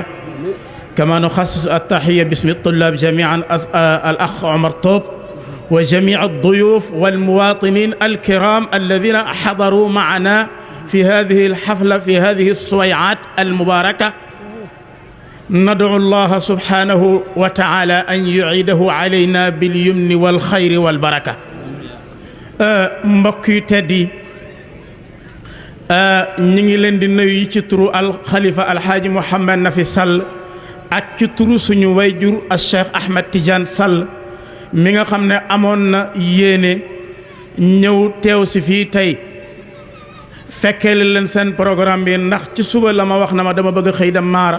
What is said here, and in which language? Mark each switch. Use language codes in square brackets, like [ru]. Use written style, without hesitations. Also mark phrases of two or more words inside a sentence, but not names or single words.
[ar] كما نخصص التحية باسم الطلاب جميعا الأخ عمر طوب وجميع الضيوف والمواطنين الكرام الذين حضروا معنا في هذه الحفلة في هذه السويعات المباركة. ندعو الله سبحانه وتعالى أن يعيده علينا باليمن والخير والبركة. [wo] mbokk yu tedd yi ñu ngi leen di nuyu ci turu alxalifa alxaaji Mouhamed Nafi Sall ak ci turu suñu wayjur al Cheikh Ahmed Tidiane Sall mi nga xam ne amoon na yéene ñëw teew si fii tey fekkee leen seen programme bi, ndax ci suba la ma wax na ma dama bëgg a xëy dem Maara.